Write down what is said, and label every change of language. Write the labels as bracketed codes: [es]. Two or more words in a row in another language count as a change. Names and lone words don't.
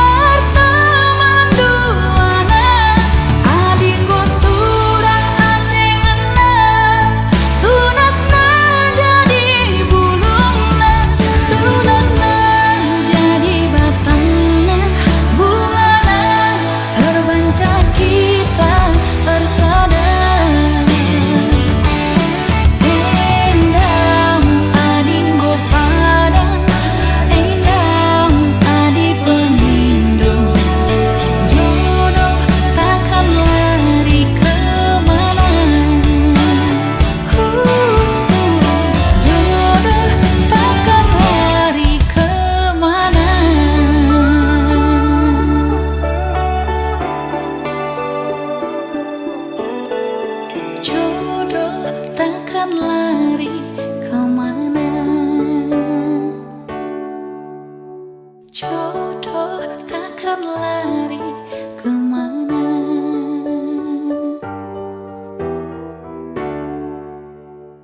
[btx] teman duana ading goturah atenganna tunasna jadi bulungna tunasna jadi batangna bungana terbanca kita bersada. Endang ading gopadan endang adi pengindo [id] jodoh takkan lari kemana jodoh takkan lari kemana. Jodoh takkan lari kemana jodoh takkan lari kemana.